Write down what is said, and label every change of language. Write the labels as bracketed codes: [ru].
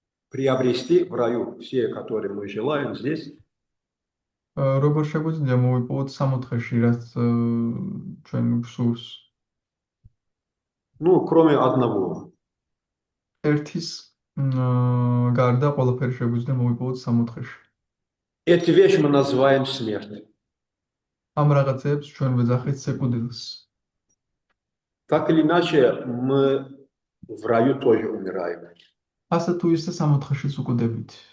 [ru] Приобрести в раю все, которые мы желаем здесь. [ka] Როგორ შეგვიძლია მოვიპოვოთ სამოთხეში, რაც ჩვენ გვსურს? [ru] Ну, кроме одного. [ka] ერთის გარდა ყველაფერი შეგვიძლია მოვიპოვოთ სამოთხეში. [ru] Эту вещь мы называем смерть. [ka] ამ რაღაცებს ჩვენ ვეძახით სიკვდილს. [ru] Так или иначе, мы в раю тоже умираем. [ka] ასე თუ ისე სამოთხეშიც უკვდებით.